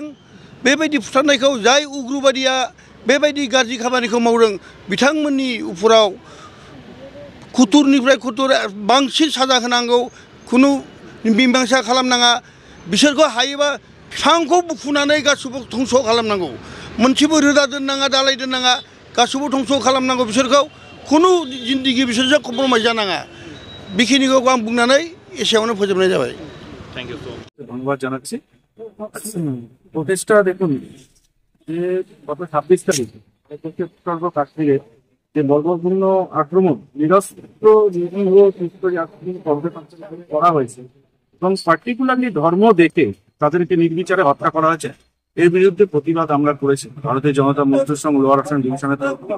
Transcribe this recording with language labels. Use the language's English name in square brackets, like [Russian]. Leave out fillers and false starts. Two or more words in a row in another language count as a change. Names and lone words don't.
[Bodo] बेबायदि फुथारनायखौ जाय उग्रबादिया बेबायदि गाज्रि खामानिखौ मावदों, बिथांमोननि उपराव खुथुरनिफ्राय खुथुर बांसिन साजा होनांगौ, खुनु मीमांसा खालामनाङा। बिसोरखौ हायोबा बिफांखौ बुखुनानै गासिबो धंस खालामनांगौ। मोनसेबो रोदा दोननाङा, दालाय दोननाङा, गासिबो धंस खालामनांगौ। बिसोरखौ खुनु जिन्दगि बिसोरजों कमप्रमाइज जानाङा। बेखिनिखौ आं बुंनानै एसेयावनो फोजोबनाय जाबाय। [English] thank you. [Bangla] धन्यवाद জানাচ্ছি। প্রটেস্টটা দেখুন যে গত 26 তারিখ উত্তর কাশ্মীরে যে বর্বরপূর্ণ আক্রমণ, নিরস্ত্র করা হয়েছে এবং পার্টিকুলারলি ধর্ম দেখে তাদেরকে নির্বিচারে হত্যা করা হয়েছে, এর বিরুদ্ধে প্রতিবাদ আমরা করেছি ভারতীয় জনতা মজদুর সংঘ লোয়ার আসাম ডিভিশনের তরফ থেকে।